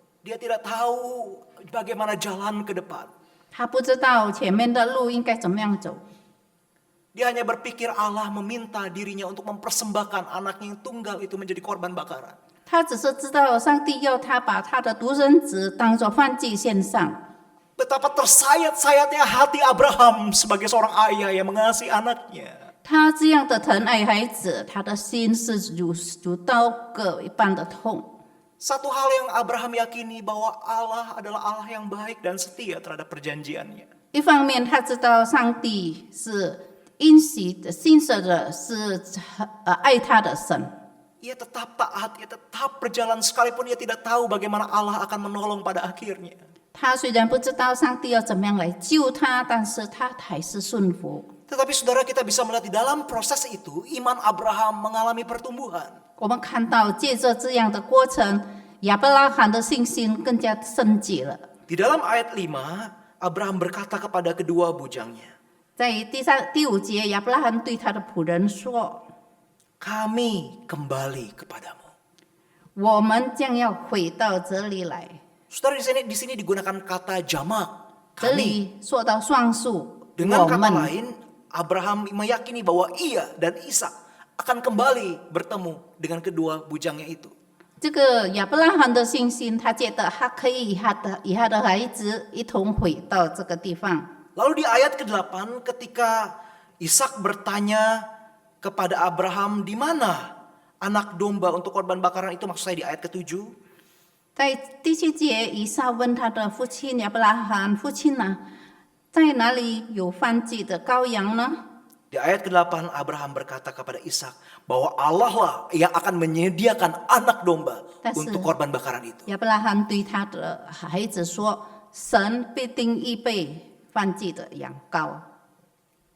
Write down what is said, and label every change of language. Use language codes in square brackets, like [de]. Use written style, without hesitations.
[id] Dia tidak tahu bagaimana jalan ke depan. [zh] 他不知道前面的路应该怎么样走。 [id] Dia hanya berpikir Allah meminta dirinya untuk mempersembahkan anaknya yang tunggal itu menjadi korban bakaran. [zh] 他只是知道上帝要他把他的独生子当作燔祭献上。 [id] Betapa tersayat-sayatnya hati Abraham sebagai seorang ayah yang mengasihi anaknya. [zh] 他这样的疼爱孩子，他的心是如刀割一般的痛。 [id] Satu hal yang Abraham yakini bahwa Allah adalah Allah yang baik dan setia terhadap perjanjiannya. [zh] 一方面，他知道上帝是应许的、信实的，是爱他的神。 [id] Ia tetap taat, ia tetap berjalan sekalipun ia tidak tahu bagaimana Allah akan menolong pada akhirnya. [zh] 他虽然不知道上帝要怎么样来救他，但是他还是顺服。 [id] Tetapi saudara, kita bisa melihat di dalam proses itu iman Abraham mengalami pertumbuhan. [zh] 我们看到借着这样的过程，亚伯拉罕的信心更加升级了。 [id] Di dalam ayat 5, Abraham berkata kepada kedua bujangnya, [zh] 在第5节，亚伯拉罕对他的仆人说：“ [id] kami kembali kepadamu. [zh] 我们将要回到这里来。 [id] Saudara, di sini digunakan kata jamak. [zh] 这 [id] Kami. [zh] 里说到双数， [id] Dengan [zh] 我 [id] kata [zh] 们。 [id] lain, Abraham meyakini bahwa ia dan Ishak akan kembali bertemu dengan kedua bujangnya itu. [zh] 这个亚伯拉罕的信心，他觉得他可以与他的孩子一同回到这个地方。 [id] Lalu di ayat ke-8 ketika Ishak bertanya kepada Abraham di mana anak domba untuk korban bakaran itu, maksud saya di ayat ke-7. [zh] 在第7节，以撒问他的父亲亚伯拉罕：“父亲啊，在哪里有燔祭的羔羊呢？” [id] Di ayat ke-8 Abraham berkata kepada Ishak bahwa Allah lah yang akan menyediakan anak domba untuk korban bakaran itu. [zh] 亚伯拉罕对他的孩子说：“神必定预备燔祭的羊羔。”